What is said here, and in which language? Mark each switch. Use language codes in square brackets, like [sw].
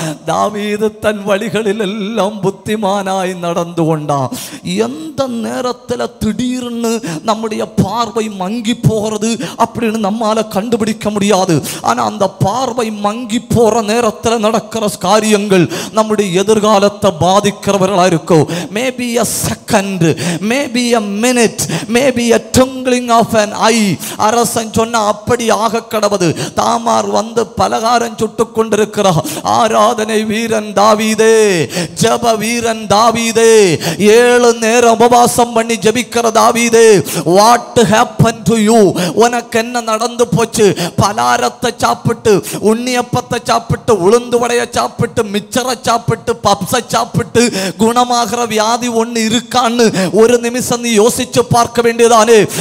[ta] தாவீது தன் வழிகளில் எல்லாம் புத்திமானாய் நடந்து கொண்டான். எந்த நேரத்தில் திடீர்னு நம்முடைய பார்வை மங்கி போகிறது அப்படின்னு நம்மால கண்டுபிடிக்க முடியாது. ஆனா அந்த பார்வை மங்கி போற நேரத்தில் நடக்கிற காரியங்கள் நம்முடைய எதிர்காலத்தை பாதிக்கிறவர்களா இருக்கும். [en] maybe a second, maybe a minute, maybe a twinkling of an eye, [ta] ஆகி அரசன் சொன்ன அப்படி ஆக கடவது. தாமார் வந்து பலகாரம் சுட்டு கொண்டிருக்கிறார். ஆராதனை வீரன் தாவீதே, ஜெப வீரன் தாவீதே, 7 நேரம் உபவாசம் பண்ணி ஜெபிக்கிற தாவீதே, [en] What happen to you? [ta] உனக்கு என்ன நடந்து போச்சு? பலாரத்தை சாப்பிட்டு, உண்ணியப்பத்தை சாப்பிட்டு, உளுந்து வடைய சாப்பிட்டு, மிச்சரை சாப்பிட்டு, பப்ஸை சாப்பிட்டு குணமாகிற வியாதி ஒண்ணு இருக்கான்னு ஒரு நிமிஷம் நீ யோசிச்சு பார்க்க வேண்டியதானே.